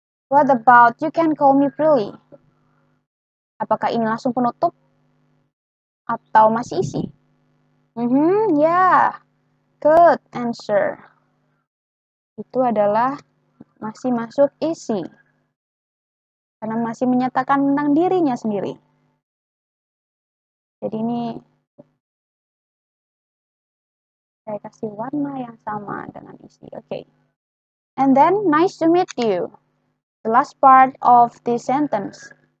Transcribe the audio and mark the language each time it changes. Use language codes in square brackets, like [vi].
[en] What about you can call me Prilly? [id] Apakah ini langsung penutup? Atau masih isi? [en] Yeah. Good answer. [id] Itu adalah masih masuk isi. Karena masih menyatakan tentang dirinya sendiri. Jadi ini saya kasih warna yang sama dengan isi. Okay. [en] And then, nice to meet you. The last part of this sentence.